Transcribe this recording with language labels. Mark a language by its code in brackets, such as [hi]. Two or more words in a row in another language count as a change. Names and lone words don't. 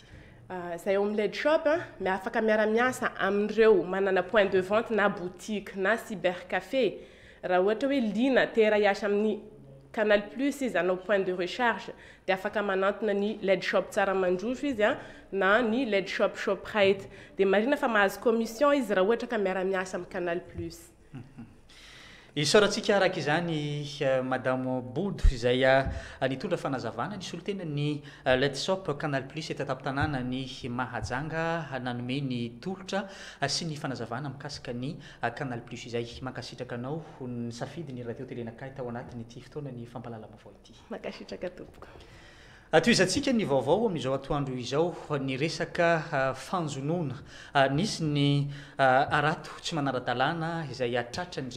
[mg] Zay ao amin'ny led shop afaka miara-miasa amin'ireo manana [fr] point de vente [mg] na boutique na cybercafé raha ohatra hoe lina tera hiasa amin'ny canal plus izy anao [fr] point de recharge [mg] dia afaka manantona ny led shop Tsaramandroso izy na ny led shop Shoprite dia marina fa mahazo commission izy raha ohatra ka miara-miasa amin'ny canal plus. Isaorantsika araka izany madame Bodo izay nitondra fanazavana ny solotena ny led shop canal plus eto ataptanàna ny mahajanga nanome ny tolotra sy ny fanazavana mikasika ny canal plus izay mankasitraka anao ny safidy ny radio telenakay tao anatin'ity fotoana ny fampalalam-baovao ity. Mankasitraka tompoko. Toizantsika ny vaovao amin'izao atoandro izao ny resaka fanjonona nisy ny arato tsy manara-dalàna izay atratra ny